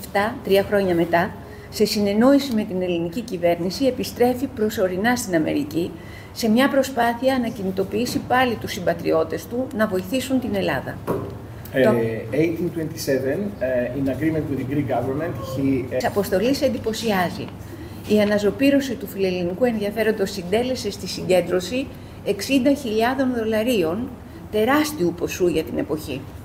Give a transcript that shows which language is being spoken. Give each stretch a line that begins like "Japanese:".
Greek: 1927, τρία χρόνια μετά, σε συνεννόηση με την ελληνική κυβέρνηση, επιστρέφει προσωρινά στην Αμερική σε μια προσπάθεια να κινητοποιήσει πάλι τους συμπατριώτες του να βοηθήσουν την Ελλάδα.
English: 1827, in agreement with the Greek government,
Greek: Της αποστολής εντυπωσιάζει. Η αναζωπήρωση του φιλελληνικού ενδιαφέροντος συντέλεσε στη συγκέντρωση 60.000 δολαρίων, τεράστιου ποσού για την εποχή.